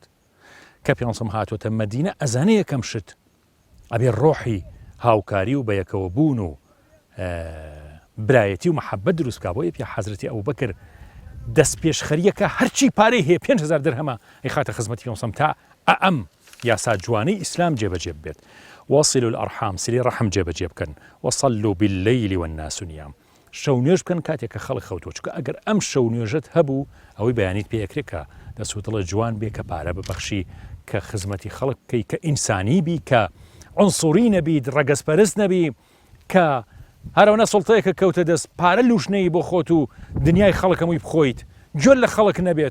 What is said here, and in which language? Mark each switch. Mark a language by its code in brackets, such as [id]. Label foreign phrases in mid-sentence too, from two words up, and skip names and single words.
[ckb] کە پێغەمبەر هاتووەتە مەدینە ئەزانێ یەکەم شت ئەبێ ڕۆحی هاوکاری و بەیەکەوە بوون و برایەتی و مەحەبەت دروست بکات. بۆ پێ حەزرەتی ئەبوبەکر دەست پێشخەریەکە هەرچی پارەی هەیە 5,000 دەرهەمە ئەیخاتە خزمەتی پێغەمبەر تا ئەم یاسا جوانەی ئیسلام جێبەجێ بێت. [ar] وەصلوا الأرحام، [ckb] سلی ڕەحم جێبەجێ بکەن. [ar] وصلوا بالليل والناس نيام، [ckb] شەو نوێژ بکەن کاتێک کە خەڵک خەوتووە، چونکە ئەگەر ئەم شەو نوێژت هەبوو ئەوەی بەیانیت پێیەکرێت کە دەست و دڵە جوان بێ، کە پارە ببەخشی، کە خزمەتی خەڵک بکەی، کە ئینسانی بی، کە عنسوری نەبیت، ڕەگەزپەرست نەبی، کە هەرەوەنە سڵتەیەکە کەوتە دەست پارە لوشنەی بۆ خۆت و دنیای خەڵک هەمووی بخۆیت، گوێل لە خەڵک نەبێت.